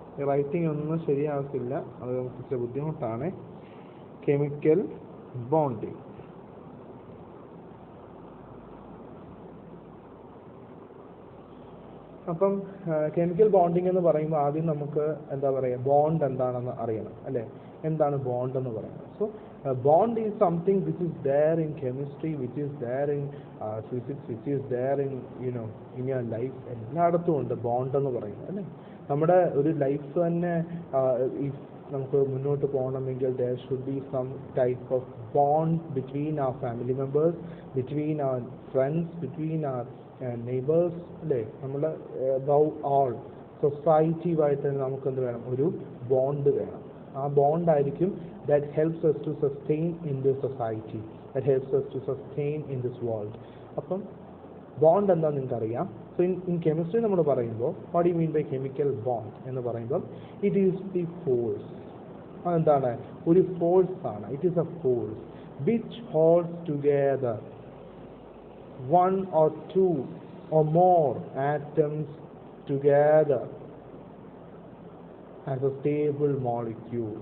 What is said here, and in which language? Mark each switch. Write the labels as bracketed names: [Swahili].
[Malayalam] Writing ഒന്നും ശരിയാകത്തില്ല, അത് കുറച്ച് ബുദ്ധിമുട്ടാണ്. Chemical bonding. അപ്പം കെമിക്കൽ ബോണ്ടിങ് എന്ന് പറയുമ്പോൾ ആദ്യം നമുക്ക് എന്താ പറയുക, ബോണ്ട് എന്താണെന്ന് അറിയണം അല്ലേ? എന്താണ് ബോണ്ട് എന്ന് പറയുന്നത്? [English] So bond is something which is there in chemistry, which is there in physics, which is there in in your life. [Malayalam] എല്ലായിടത്തും ഉണ്ട് ബോണ്ട് എന്ന് പറയുന്നത് അല്ലേ? നമ്മുടെ ഒരു ലൈഫ് തന്നെ നമുക്ക് മുന്നോട്ട് പോകണമെങ്കിൽ [English] there should be some type of bond between our family members, between our friends, between our neighbors അല്ലേ? [Malayalam] നമ്മുടെ above all സൊസൈറ്റിയുമായിട്ട് നമുക്ക് എന്ത് വേണം? ഒരു ബോണ്ട് വേണം. ആ ബോണ്ട് ആയിരിക്കും [English] that helps us to sustain in this society, that helps us to sustain in this world. [Malayalam] അപ്പം ബോണ്ട് എന്താണെന്ന് നിങ്ങൾക്കറിയാം. [English] so in chemistry [Malayalam] നമ്മൾ പറയുമ്പോൾ [English] what do you mean by chemical bond [Malayalam] എന്ന് പറയുമ്പോൾ [English] it is the force. [Malayalam] അതെന്താണ്? ഒരു force ആണ്. [English] it is a force which holds together one or two or more atoms together as a stable molecule.